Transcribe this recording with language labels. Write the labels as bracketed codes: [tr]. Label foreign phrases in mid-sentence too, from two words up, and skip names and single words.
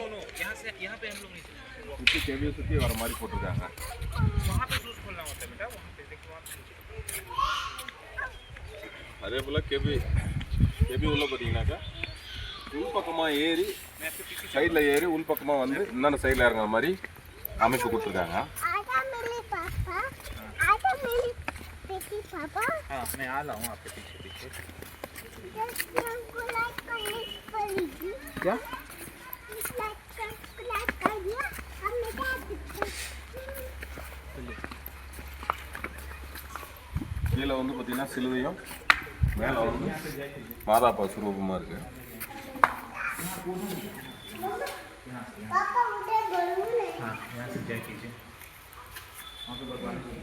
[ta] சுற்றி கெபியை சுற்றி வர மாதிரி போட்டிருக்காங்க. அதே போல் கெபி உள்ள பார்த்தீங்கன்னாக்கா உள்பக்கமாக ஏறி சைடில் ஏறி உள்பக்கமாக வந்து இன்னொன்று சைடில் இறங்குற மாதிரி அமைப்பு கொடுத்துருக்காங்க. [hi] मैं आ रहा हूँ आपके पीछे क्या [ta] கீழே வந்து பார்த்தீங்கன்னா சிலுவையும் மேலே வந்து மாதாப்பா சுரூபமாக இருக்குது. [hi] हाँ यहाँ से जय कीजिए वहाँ पे भगवान